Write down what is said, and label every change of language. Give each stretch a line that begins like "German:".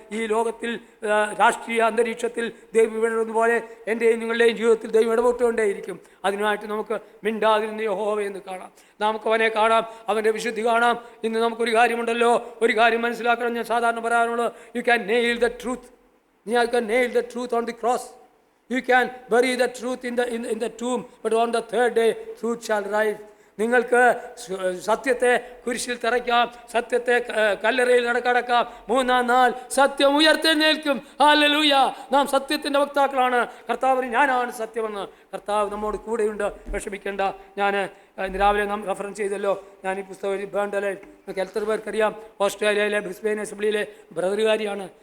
Malayalam: ഈ ലോകത്തിൽ രാഷ്ട്രീയ അന്തരീക്ഷത്തിൽ ദൈവം ഇടപെടുന്നതുപോലെ എൻ്റെയും നിങ്ങളുടെയും ജീവിതത്തിൽ ദൈവം ഇടപെട്ടുകൊണ്ടേയിരിക്കും. അതിനായിട്ട് നമുക്ക് മിണ്ടാതിരുന്ന യഹോവയെന്ന് കാണാം, നമുക്ക് അവനെ കാണാം, അവൻ്റെ വിശുദ്ധി കാണാം. ഇന്ന് നമുക്കൊരു കാര്യമുണ്ടല്ലോ, ഒരു കാര്യം മനസ്സിലാക്കണം. ഞാൻ സാധാരണ പറയാറുള്ളത്,
English: You can nail the truth. You can nail the truth on the cross. You can bury the truth in the tomb, but on the third day truth shall rise.
Malayalam: നിങ്ങൾക്ക് സത്യത്തെ കുരിശിൽ തറയ്ക്കാം, സത്യത്തെ കല്ലറയിൽ നടക്കടക്കാം, മൂന്നാം നാൾ സത്യം ഉയർത്തെഴുന്നേൽക്കും. ഹല്ലേലൂയ. നാം സത്യത്തിൻ്റെ വക്താക്കളാണ്. കർത്താവ് ഞാനാണ് സത്യമെന്ന്. കർത്താവ് നമ്മോട് കൂടെയുണ്ട്, വിഷമിക്കേണ്ട. ഞാൻ ഇന്ന് രാവിലെ നാം റെഫറൻസ് ചെയ്തല്ലോ, ഞാൻ ഈ പുസ്തകം ബേണ്ടലെ, നമുക്ക് എത്ര പേർക്കറിയാം, ഓസ്ട്രേലിയയിലെ ബ്രിസ്ബെയിൻ അസംബ്ലിയിലെ ബ്രദറുകാരിയാണ്.